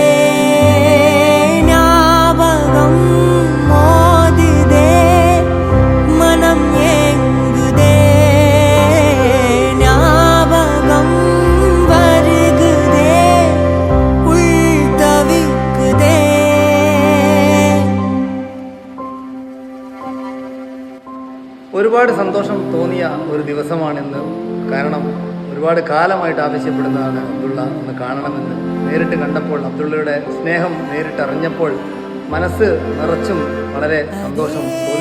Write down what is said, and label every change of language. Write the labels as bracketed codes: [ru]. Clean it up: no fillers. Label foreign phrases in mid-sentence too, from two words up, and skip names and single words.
[ta] ஞாபகம் மோதுதே, மனம் ஏங்குதே. ஞாபகம் வருகுதே, உள் தவிக்குதே. [ml] ഒരുപാട് സന്തോഷം തോന്നിയ ഒരു ദിവസമാണിന്ന്. കാരണം ഒരുപാട് കാലമായിട്ട് ആവശ്യപ്പെടുന്നതാണ് അബ്ദുള്ള ഒന്ന് കാണണമെന്ന്. നേരിട്ട് കണ്ടപ്പോൾ അബ്ദുള്ളയുടെ സ്നേഹം നേരിട്ടറിഞ്ഞപ്പോൾ മനസ്സ് നിറച്ചും വളരെ സന്തോഷം തോന്നി.